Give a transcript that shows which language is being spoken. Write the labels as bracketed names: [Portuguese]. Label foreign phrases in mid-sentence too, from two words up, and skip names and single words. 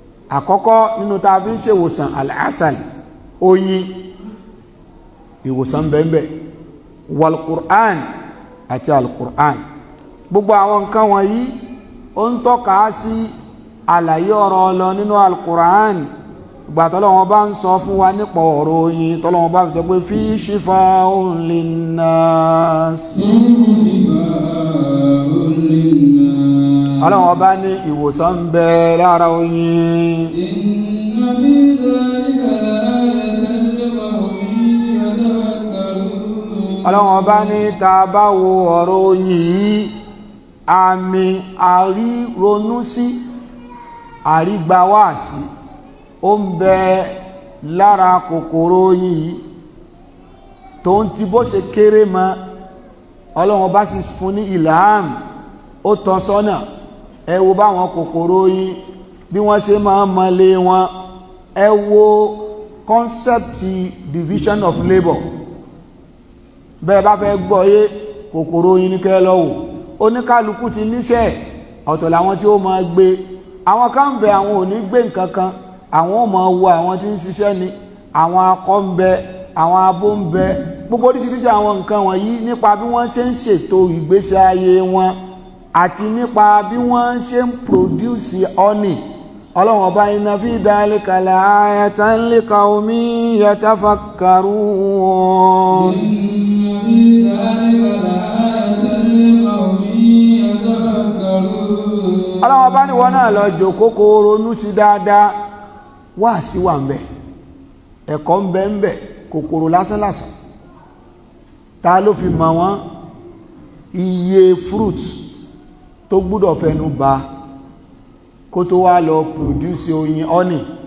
[Yoruba] Àkọ́kọ́ nínú tá a fi ń ṣe ìwòsàn, al-asal, oyin, ìwòsàn bẹ́ẹ̀ bẹ́ẹ̀. Wal Qur'an, àti Al Qur'an. Gbogbo àwọn nǹkan wọ̀nyí, ó ń tọ́ka sí àlàyé ọ̀rọ̀ Ọlọ́run nínú Al Qur'an. Ìgbà tọ́lọ́run bá ń sọ fún wa nípa ọ̀rọ̀ oyin, tọ́lọ́run bá sọ pé, [Arabic] "في شفاء للناس." فيه شفاء للناس. [Yoruba] Ọlọ́run ọba ní ìwòsàn ń bẹ lára oyin. [Arabic] إن في ذلك لآية لقوم يتفكرون. [Yoruba] Ọlọ́run ọba ní tá a bá wo ọ̀rọ̀ oyin yìí, Àmì àríronú sí, àrígbawáàsí, ó ń bẹ lára kòkòrò oyin yìí. Tó ń ti bó ṣe kéré mọ, Ọlọ́run bá sì fún ní ilham, ó tọ́ sọ́nà. Ẹ wo báwọn kòkòrò oyin, bí wọ́n ṣe máa ń mọlé wọn. Ẹ wo [English] concept division of labour. [Yoruba] Bẹ́ẹ̀ bá fẹ́ gbọ́ yé, kòkòrò oyin ní kẹ́ lọ wò. Oníkálukú ti níṣẹ́, ọ̀tọ̀ làwọn tí ó máa gbé. Àwọn kan ń bẹ, àwọn ò ní gbé nǹkan kan, àwọn ò máa wo àwọn tí ń ṣiṣẹ́ ni. Àwọn akọ ń bẹ, àwọn abo ń bẹ. Gbogbo oríṣiríṣi àwọn nǹkan wọ̀nyí nípa bí wọ́n ṣe ń ṣètò ìgbésí ayé wọn àti nípa bí wọ́n ṣe ń [English] produce honey. [Yoruba] Ọlọ́run ọba, [Arabic] "إن في ذلك لآية لقوم يتفكرون." إن في ذلك لآية لقوم يتفكرون. [Yoruba] Ọlọ́run ọba ní, "Wọ́n náà lọ jókòó kó ronú sí dáadáa." Wáàsí wà ń bẹ, ẹ̀kọ́ ń bẹ ń bẹ, kòkòrò lásán lásán. Ta ló fi mọ̀ wọ́n? Iye fruit tó gbúdọ̀ fẹnu ba kó tó wá lọ produce oyin honey.